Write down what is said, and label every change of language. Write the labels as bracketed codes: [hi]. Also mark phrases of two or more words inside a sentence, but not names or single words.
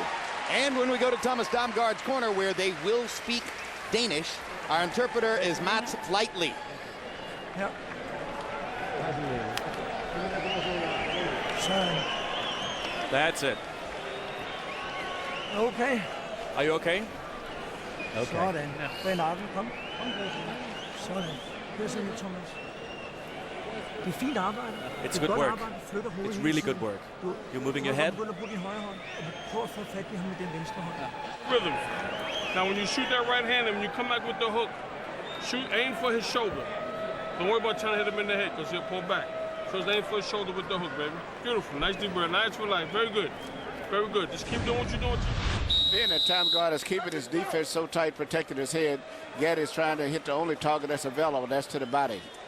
[en] And when we go to Thomas Damgaard's corner, where they will speak Danish, our interpreter is Mats Flightly. Yep. That's it. Okay. Are you okay? [da] Sådan. Bag nakken. Kom. Sådan. Hør så lidt, Thomas. Det er fint arbejde. [en] It's good work. It's really good work. You're moving your head. [da] Du begynder at bruge din højre hånd, og prøv at få fat i ham med den venstre hånd. [en] Rhythm. Now when you shoot that right hand and when you come back with the hook, aim for his shoulder. Don't worry about trying to hit him in the head because he'll pull back. So just aim for his shoulder with the hook, baby. Beautiful. Nice deep breath. Nice for life. Very good. Very good. Just keep doing what you're doing. Being that Damgaard is keeping his defense so tight, protecting his head, Gatti is trying to hit the only target that's available, that's to the body.